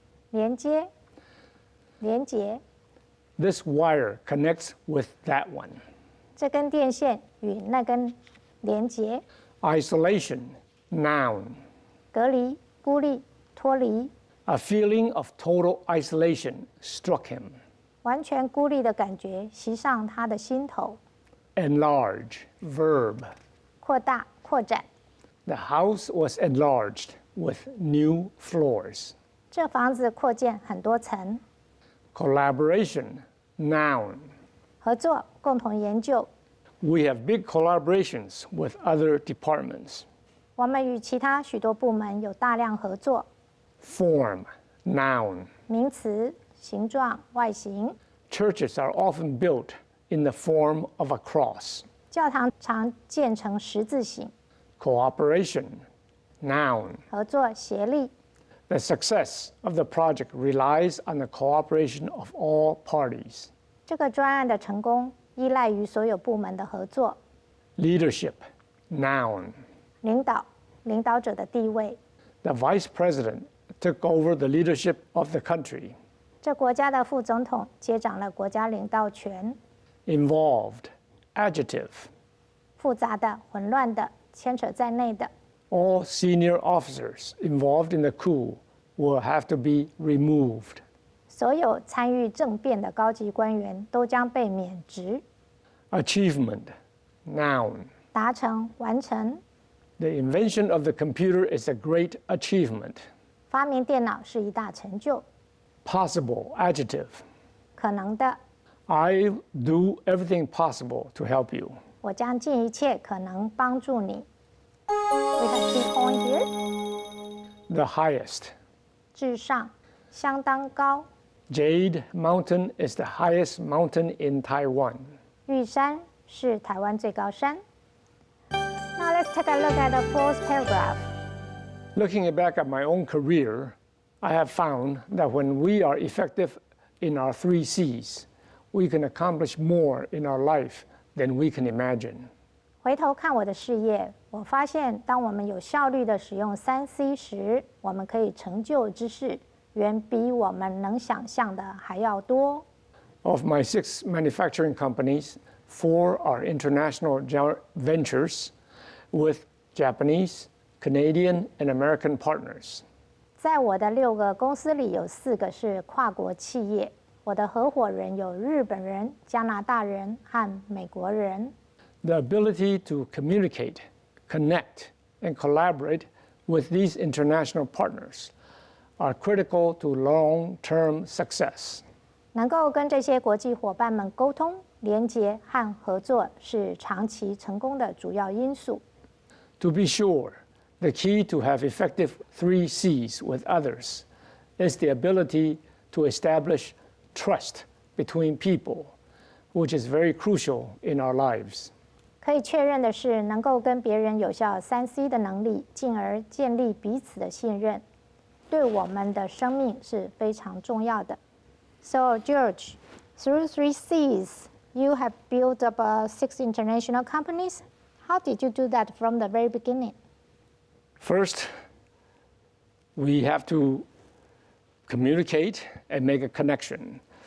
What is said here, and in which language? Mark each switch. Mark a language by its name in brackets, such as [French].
[Chinese] 连接，连结， [English] This wire connects with that one. [Chinese] 这根电线与那根连结， [English] Isolation, noun. [Chinese] 隔离、孤立、脱离， [English] A feeling of total isolation struck him. [Chinese] 完全孤立的感觉袭上他的心头。 [English] Enlarge, verb. [Chinese] 扩大、扩展， [English] The house was enlarged with new floors. [Chinese] 这房子扩建很多层。 [English] Collaboration, noun. [Chinese] 合作、共同研究， [English] We have big collaborations with other departments. [Chinese] 我们与其他许多部门有大量合作。 [English] Form, noun. [Chinese] 名词、形状、外形， [English] Churches are often built in the form of a cross. [Chinese] 教堂常建成十字形。 [English] Cooperation, noun. [Chinese] 合作、协力， [English] The success of the project relies on the cooperation of all parties. [Chinese] 这个专案的成功依赖于所有部门的合作。 [English] Leadership, noun. [Chinese] 领导，领导者的地位， [English] The vice president took over the leadership of the country. [Chinese] 这国家的副总统接掌了国家领导权。 [English] Involved, adjective. [Chinese] 复杂的、混乱的、牵扯在内的， [English] All senior officers involved in the coup will have to be removed. [Chinese] 所有参与政变的高级官员都将被免职。 [English] Achievement, noun. [Chinese] 达成、完成， [English] The invention of the computer is a great achievement. [Chinese] 发明电脑是一大成就。 [English] Possible, adjective. [Chinese] 可能的， [English] I do everything possible to help you. [Chinese] 我将尽一切可能帮助你。 [English] We have key point here. The highest, [Chinese] 至上，相当高。 [English] Jade Mountain is the highest mountain in Taiwan. [Chinese] 玉山是台湾最高山。 [English] Now let's take a look at the fourth paragraph. Looking back at my own career, I have found that when we are effective in our 3 C's, we can accomplish more in our life than we can imagine. [Chinese] 回头看我的事业，我发现当我们有效率地使用3C 时，我们可以成就之事远比我们能想象的还要多。 [English] Of my 6 manufacturing companies, 4 are international ventures with Japanese, Canadian, and American partners. [Chinese] 在我的6个公司里，有4个是跨国企业。我的合伙人有日本人、加拿大人和美国人。 [English] The ability to communicate, connect, and collaborate with these international partners are critical to long-term success. [Chinese] 能够跟这些国际伙伴们沟通、连结和合作，是长期成功的主要因素。 [English] To be sure, the key to have effective 3 C's with others is the ability to establish trust between people, which is very crucial in our lives. [Chinese] 可以确认的是，能够跟别人有效3C 的能力，进而建立彼此的信任，对我们的生命是非常重要的。 [English] So, George, through 3 C's, you have built up 6 international companies. How did you do that from the very beginning? First, we have to communicate and make a connection.